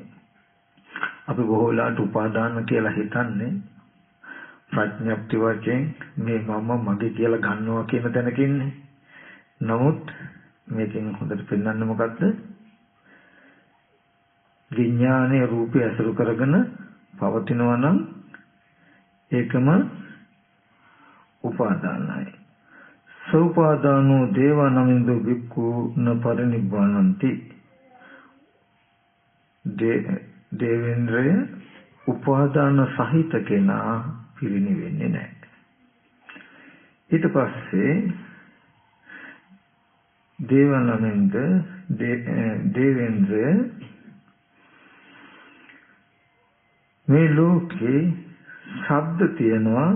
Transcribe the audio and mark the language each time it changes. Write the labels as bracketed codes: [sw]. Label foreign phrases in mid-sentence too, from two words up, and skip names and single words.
[si] අපි බොහෝ වෙලාවට උපාදාන කියලා හිතන්නේ ප්‍රඥප්ති වශයෙන් මේ මම මගේ කියලා ගන්නවා කියන තැනක ඉන්නේ. නමුත් මේකෙන් හොඳට පෙන්වන්නේ මොකද්ද? විඥානයේ රූපය ඇසුරු කරගෙන පවතිනවා නම් ඒකම උපාදානයි. [pi] සෝපාදානෝ දේවානමින්දෝ වික්ඛු න පරිනිබ්බානಂತಿ. [si] දේවේන්ද්‍රය උපාදාන සහිත කෙනා පිරිනිවෙන්නේ නැහැ. ඊට පස්සේ දේවානමින්ද දේවේන්ද්‍රය මේ ලෝකේ ශබ්ද තියෙනවා.